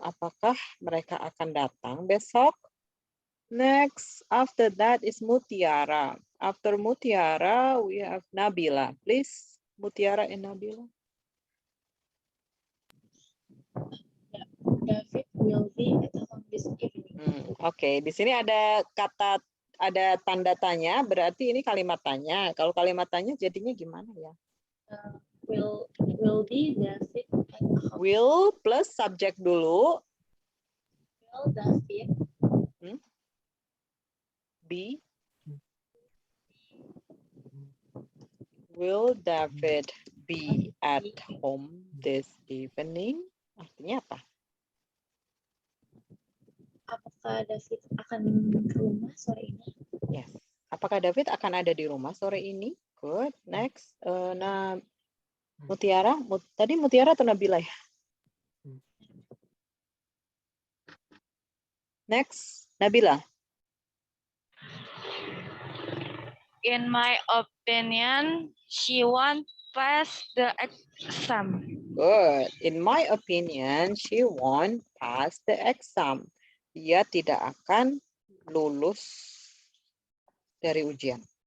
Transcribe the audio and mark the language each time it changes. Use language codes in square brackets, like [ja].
[id] Apakah mereka akan datang besok? [en] Next, after that is Mutiara. After Mutiara, we have Nabila. Please, Mutiara and Nabila. David will be at home this evening. [id] Oke, di sini ada kata, ada tanda tanya, berarti ini kalimat tanya. Kalau kalimat tanya jadinya gimana ya? [en] Will be David at home. [id] Will plus subjek dulu. [en] Will David Be. Will David be at home this evening? [id] Artinya apa? Apakah David akan ke rumah sore ini? [en] Yes. [id] Apakah David akan ada di rumah sore ini? [en] Good. Next. [id] Nah, [en] Mutiara. [id] Tadi Mutiara atau Nabila ya? [en] Next. Nabila. In my opinion, she won't pass the exam. Good. In my opinion, she won't pass the exam. [id] Dia tidak akan lulus dari ujian.